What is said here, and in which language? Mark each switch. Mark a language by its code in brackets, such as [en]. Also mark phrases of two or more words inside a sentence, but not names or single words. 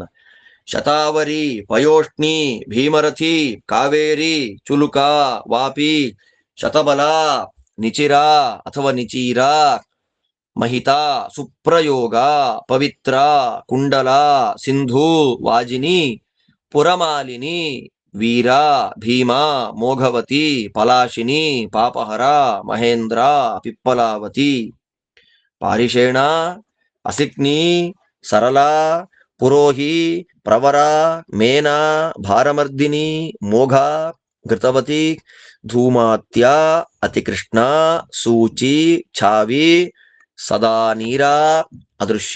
[kn] ಶತಾವರಿ, ಪಯೋಷ್ಣಿ, ಭೀಮರಥಿ, ಕಾವೇರಿ, ಚುಲುಕ, ವಾಪಿ, ಶತಬಲ, ನಿಚಿರ ಅಥವಾ ನಿಚೀರ, ಮಹಿತಾ ಸುಪ್ರಯೋಗ ಪವಿತ್ರ ಕುಂಡಲ ಸಿಂಧು ವಾಜಿನಿ ಪುರಮಾಲಿನಿ ವೀರ ಭೀಮ ಮೋಘವತಿ ಪಲಾಶಿನಿ ಪಾಪಹರ ಮಹೇಂದ್ರ ಪಿಪ್ಪಲಾವತಿ ಪಾರಿಷೇಣ ಅಸಿಕ್ನಿ ಸರಳಾ ಪುರೋಹಿ ಪ್ರವರ ಮೇನ ಭಾರಮರ್ದಿನಿ ಮೋಘ ಘೃತವತಿ ಧೂಮಾತ್ಯ ಅತಿಕೃಷ್ಣ ಸೂಚಿ ಛಾವಿ ಸದಾ ನೀರ ಅದೃಶ್ಯ